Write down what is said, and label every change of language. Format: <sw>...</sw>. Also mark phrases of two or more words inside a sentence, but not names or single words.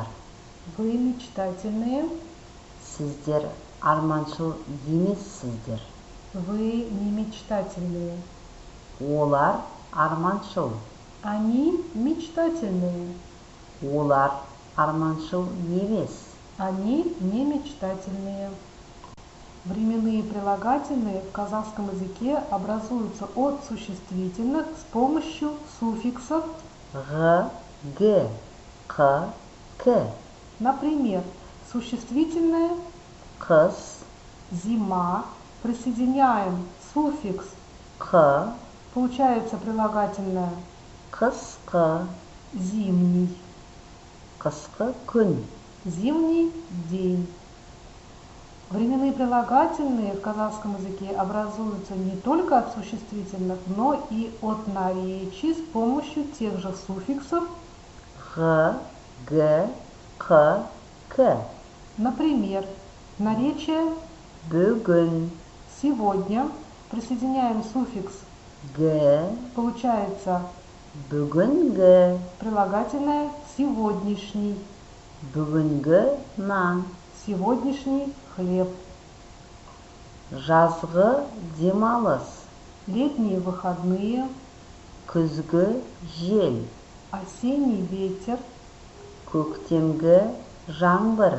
<ru>вы мечтательные,</ru> <kk>сіздер арманшыл емессіздер,</kk> <ru>вы не мечтательные,</ru> <kk>олар арманшыл,</kk> <ru>Они мечтательные.</ru> <kk>Олар арманшыл емес.</kk> <ru>Они не мечтательные. Временные прилагательные в казахском языке образуются от существительных с помощью суффиксов. Г, г, к, к. Например, существительное Қыс, «зима», присоединяем суффикс, қ, получается прилагательное қысқы, «зимний»,</ru> <kk>қысқы күн.</kk> <ru>«зимний день». Временные прилагательные в казахском языке образуются не только от существительных, но и от наречий с помощью тех же суффиксов. Г, г, к, к. Например, наречие Бүгін, «сегодня», присоединяем суффикс, г, получается бүгінгі, прилагательное «сегодняшний»,</ru> <kk>бүгінгі нан.</kk> <ru>«сегодняшний хлеб»,</ru> <kk>Жазғы демалыс,</kk> <ru>«летние выходные»,</ru> <kk>күзгі жел,</kk> <ru>«осенний ветер»,</ru> <kk>көктемгі жаңбыр,</kk>